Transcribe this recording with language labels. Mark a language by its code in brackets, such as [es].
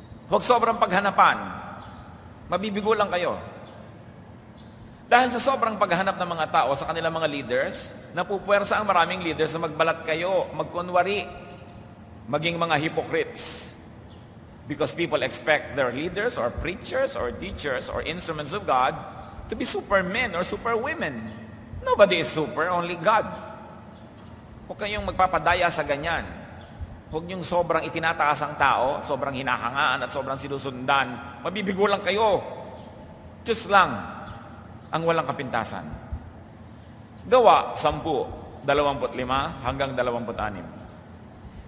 [tl] Huwag sobrang paghanapan. Mabibigo lang kayo. Dahil sa sobrang paghahanap ng mga tao sa kanilang mga leaders, napupuwersa ang maraming leaders na magbalat kayo, magkunwari, maging mga hypocrites. [en] Because people expect their leaders or preachers or teachers or instruments of God to be supermen or superwomen. Nobody is super, only God. [tl] Huwag kayong magpapadaya sa ganyan. Huwag niyong sobrang itinataas ang tao, sobrang hinahangaan at sobrang sinusundan. Mabibigo lang kayo. Diyos lang ang walang kapintasan. Gawa 10:25 hanggang 26.